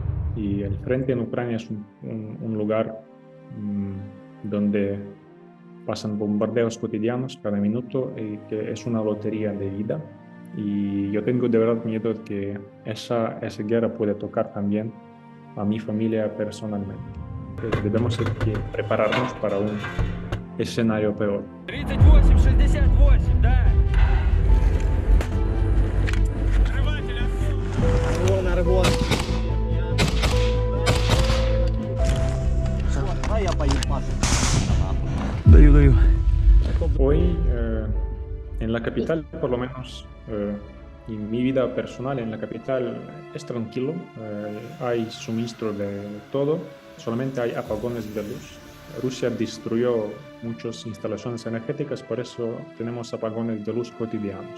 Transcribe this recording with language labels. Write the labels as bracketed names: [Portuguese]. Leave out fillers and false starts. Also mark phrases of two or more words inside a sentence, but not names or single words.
[Spanish] Y el frente en Ucrania es un lugar donde pasan bombardeos cotidianos cada minuto y que es una lotería de vida. Y yo tengo de verdad miedo de que esa guerra puede tocar también a mi familia personalmente. Entonces debemos prepararnos para un escenario peor. [Russian] 38-68, да. Аргон. Давай я поеду, Даю. [Spanish] Hoy en la capital, por lo menos, en mi vida personal en la capital es tranquilo, hay suministro de todo, solamente hay apagones de luz. Rusia destruyó muchas instalaciones energéticas, por eso tenemos apagones de luz cotidianos.